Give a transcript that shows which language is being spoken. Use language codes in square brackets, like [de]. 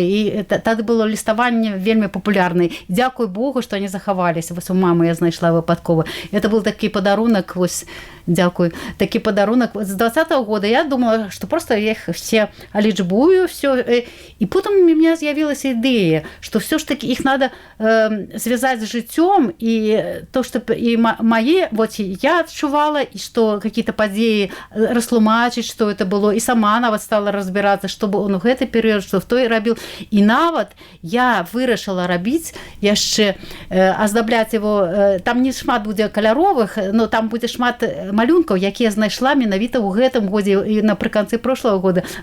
[be] І тады было ліставанне вельмі папулярнае. Дзякуй Богу, што [ru] они захаваліся. [be] Вось у мамы я знайшла выпадкова. Это был такі падарунак, вось, дзякуй, такі падарунак. [ru] З 20-го года я думала, што просто я их все алічбую, все. И потом у меня з'явилась идея, что все ж таки их надо связать с жыццём, и то, что и мои, вот я адчувала, и что какие-то падзеі растлумачыць, што это было, [be] і сама нават стала разбірацца, што он у гэты перыяд, што в той рабіў. І нават я вырашыла рабіць яшчэ, аздабляць его, там не шмат будзе каляровых, но там будзе шмат малюнкаў, якія знайшла менавіта ў гэтым годзе і напрыканцы прошлого года.